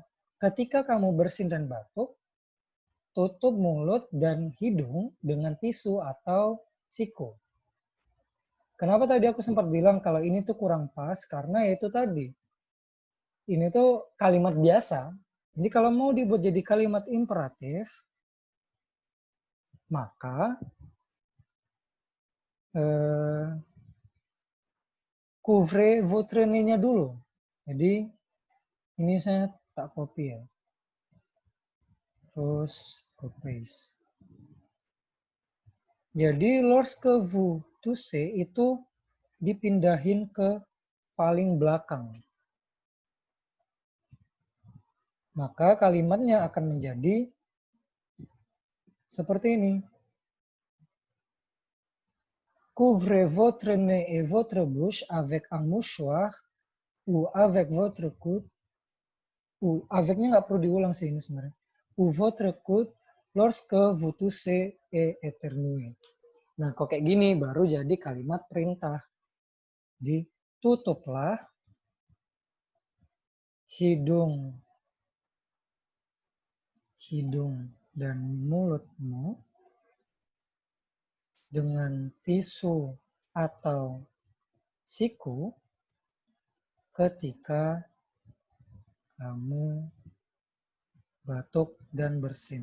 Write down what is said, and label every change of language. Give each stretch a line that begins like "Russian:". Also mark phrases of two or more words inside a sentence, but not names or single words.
Indonesian: Ketika kamu bersin dan batuk, tutup mulut dan hidung dengan tisu atau siku. Kenapa tadi aku sempat bilang kalau ini tuh kurang pas? Karena itu tadi. Ini tuh kalimat biasa. Jadi kalau mau dibuat jadi kalimat imperatif, maka
French: couvrez votre nez-
Indonesian: nya dulu. Jadi ini saya tak copy ya. Terus
English: copy paste.
Indonesian: Jadi
French: lorsque vous toussez
Indonesian: itu dipindahin ke paling belakang. Maka kalimatnya akan menjadi seperti ini.
French: Couvrez votre nez et votre bouche avec un mouchoir ou avec votre coude.
Indonesian: Avec-nya nggak perlu diulang sih ini sebenarnya.
French: Ou votre coude lorsque vous toussez et éternuez.
Indonesian: Nah, kok kayak gini baru jadi kalimat perintah. Jadi, tutuplah hidung dan mulutmu dengan tisu atau siku ketika kamu batuk dan bersin.